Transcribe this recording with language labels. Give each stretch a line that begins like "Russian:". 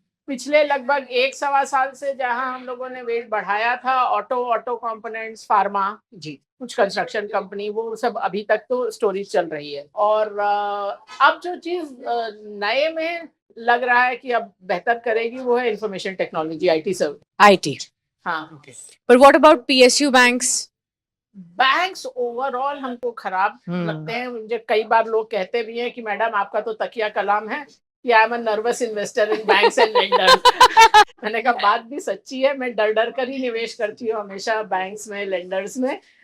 Hindi: पिछले लगभग 1-1.25 साल से जहां हम लोगों ने वेट बढ़ाया था, ऑटो कंपोनेंट्स, फार्मा जी, कुछ कंस्ट्रक्शन कंपनी, वो सब अभी तक तो स्टोरी चल रही है। और अब जो चीज नए में लग रहा है कि अब बेहतर करेगी वो है information technology, IT service. IT, हाँ।
English: but what about PSU banks?
Hindi: Banks overall हमको खराब लगते हैं। मुझे कई बार लोग कहते भी हैं कि मैडम आपका तो तकिया कलाम है कि
English: I am a nervous investor in banks and lenders.
Hindi: मैंने कहा बात भी सच्ची है, मैं डर डर कर ही निवेश करती हूँ हमेशा बैंक्स में, लेंडर्स में।